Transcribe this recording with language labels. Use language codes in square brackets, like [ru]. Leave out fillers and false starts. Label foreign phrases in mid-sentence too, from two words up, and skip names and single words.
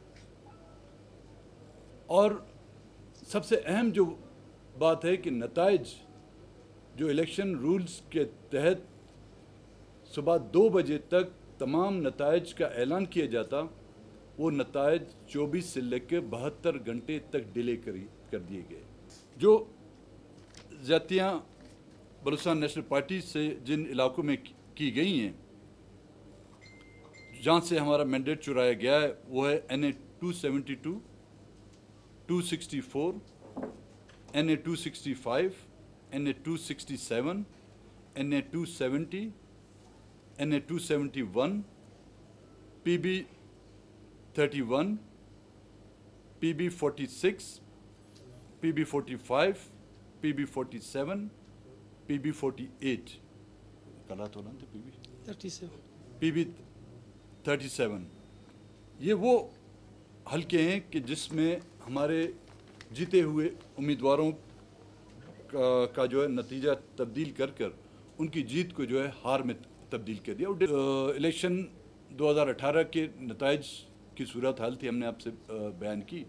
[ur] اور سب سے اہم جو بات ہے کہ نتائج جو [en] election rules [ur] کے تحت صبح 2 بجے تک تمام نتائج کا اعلان کیا جاتا، وہ نتائج 24 سے لے کے 72 گھنٹے تک ڈیلے کر دیے گئے. جو زیادتیاں بلوچستان نیشنل پارٹی سے جن علاقوں میں کی گئی ہیں، جہاں سے ہمارا مینڈیٹ چرایا گیا ہے، وہ ہے NA 272, 264, NA 265, NA 267, NA 270, NA 271, PB 31, PB 46, PB 45, PB 47, PB 48. PB 37. یہ وہ حلقے ہیں کہ جس میں ہمارے جیتے ہوئے امیدواروں کا جو ہے نتیجہ تبدیل کر کر ان کی جیت کو جو ہے ہار میں تبدیل کر دیا. الیکشن 2018 کے نتائج کی صورتحال تھی، ہم نے آپ سے بیان کی.